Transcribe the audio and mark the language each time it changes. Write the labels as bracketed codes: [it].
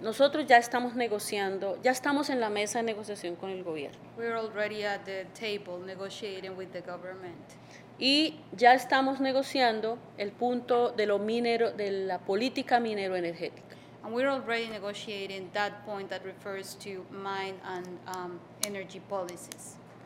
[es] Nosotros ya estamos negociando, ya estamos en la mesa de negociación con el gobierno. [en] We're already at the table negotiating with the government. [es] Y ya estamos negociando el punto de la política minero-energética. [en] And we're already negotiating that point that refers to mine and energy policies.